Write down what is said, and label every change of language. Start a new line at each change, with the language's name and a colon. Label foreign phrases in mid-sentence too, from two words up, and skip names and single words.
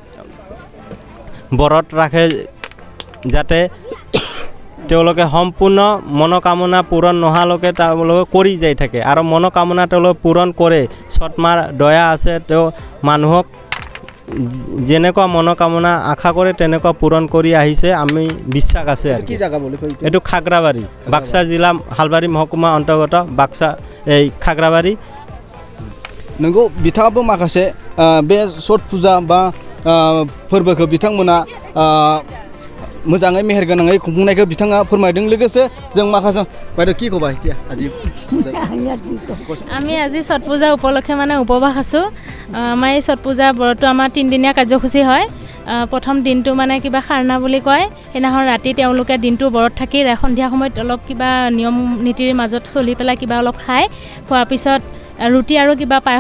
Assamese: ব্ৰত ৰাখে যাতে তেওঁলোকে সম্পূৰ্ণ মনোকামনা পূৰণ নোহোৱালৈকে তেওঁলোকে কৰি যাই থাকে আৰু মনোকামনা তেওঁলোকে পূৰণ কৰে ছটমাৰ দয়া আছে তেওঁ মানুহক যেনেকুৱা মনোকামনা আশা কৰে তেনেকুৱা পূৰণ কৰি আহিছে আমি বিশ্বাস আছে আৰু কি জায়গা বুলি কয় এইটো খাগ্ৰাবাৰী বাক্সা জিলা হালবাৰী মহকুমা অন্তৰ্গত বাক্সা এই খাগ্ৰাবাৰী
Bodo: नोंगौ बिथाङाबो माखासे बे छठ फुजा बा फोरबोखौ बिथांमोना मोजाङै मेहेर गोनाङै खुंफुंनायखौ बिथाङा फोरमायदों लोगोसे जों माखासे
Assamese: বাইদেউ কি ক'বা এতিয়া আজি আমি আজি ছট পূজা উপলক্ষে মানে উপবাস আছোঁ আমাৰ এই ছট পূজা ব্ৰতটো আমাৰ 3 দিনীয়া কাৰ্যসূচী হয় প্ৰথম দিনটো মানে কিবা খাৰনা বুলি কয় সেইদিনাখন ৰাতি তেওঁলোকে দিনটো ব্ৰত থাকি সন্ধিয়া সময়ত অলপ কিবা নিয়ম নীতিৰ মাজত চলি পেলাই কিবা অলপ খায় খোৱাৰ পিছত ৰুটি আৰু কিবা পায়স